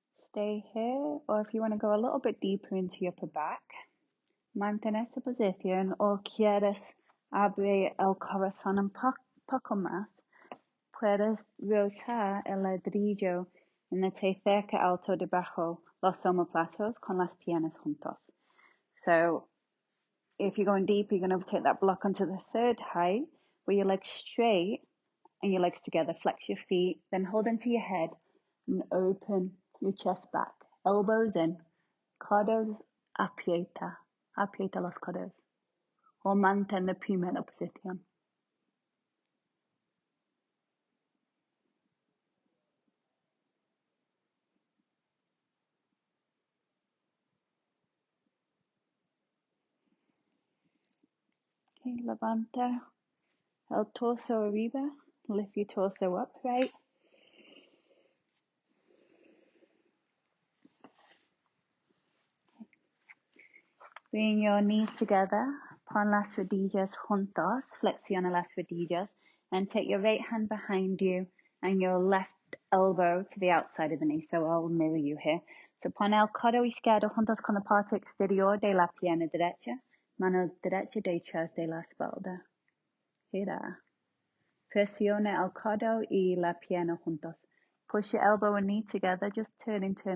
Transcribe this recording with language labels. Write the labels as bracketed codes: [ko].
[en] stay here, or if you want to go a little bit deeper into your upper back, [es] mantén esta posición, o quieres abrir el corazón un poco más, puedes rotar el ladrillo en el tercer alto debajo los omoplatos con las piernas juntos. [en] So if you're going deep, you're going to take that block onto the third height, with your legs straight and your legs together. Flex your feet, then hold into your head and open your chest back. Elbows in, [es] codos aprieta los codos. O mantén la primera posición. Okay, levanta el torso arriba. [en] Lift your torso upright. Bring your knees together. [es] Pon las rodillas juntos. Flexiona las rodillas. [en] And take your right hand behind you and your left elbow to the outside of the knee. So I'll mirror you here. [es] So pon el codo izquierdo juntos con la parte exterior de la pierna derecha. Mano derecha detrás de la espalda. Gira. Presiona el codo y la pierna juntos. [en] Push your elbow and knee together, just turning.